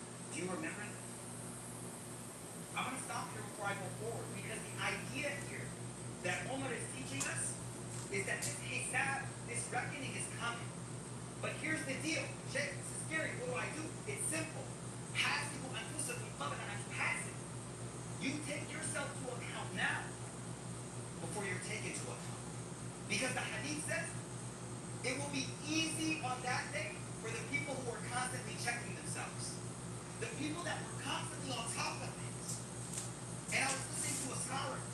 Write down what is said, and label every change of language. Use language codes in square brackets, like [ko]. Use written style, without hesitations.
[en] Do you remember that? I'm going to stop. stop here before I go forward, because the idea here that Omar is teaching us is that this hisab, this reckoning is coming. But here's the deal. Sheikh, this is scary. What do? It's simple. [ar] حاسبوا أنفسكم قبل أن تحاسبوا. [en] You take yourself to account now before you're taken to account. Because the hadith says it will be easy on that day for the people who are constantly checking themselves. The people that were constantly on top of things. And I was listening to a scholar.